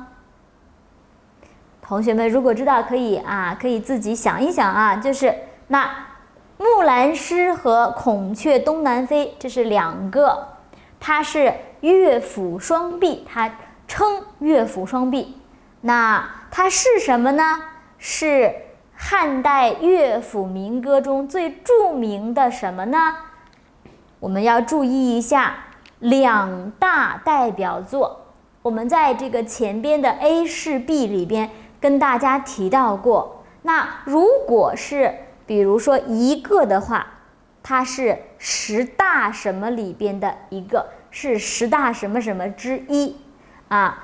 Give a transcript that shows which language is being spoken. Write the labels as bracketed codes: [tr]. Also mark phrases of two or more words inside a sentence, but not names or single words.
[zh] 同學們如果知道，可以自己想一想就是那木蘭詩和孔雀東南飛，這是2個，它是樂府雙璧，它稱樂府雙璧。那它是什麼呢？是漢代樂府民歌中最著名的什麼呢？我們要注意一下2大代表作。我們在这個前邊的 A 是 B 裡邊跟大家提到過。那如果是比如說一個的話， 它是十大什麼裡邊的一個，是十大什麼什麼之一啊。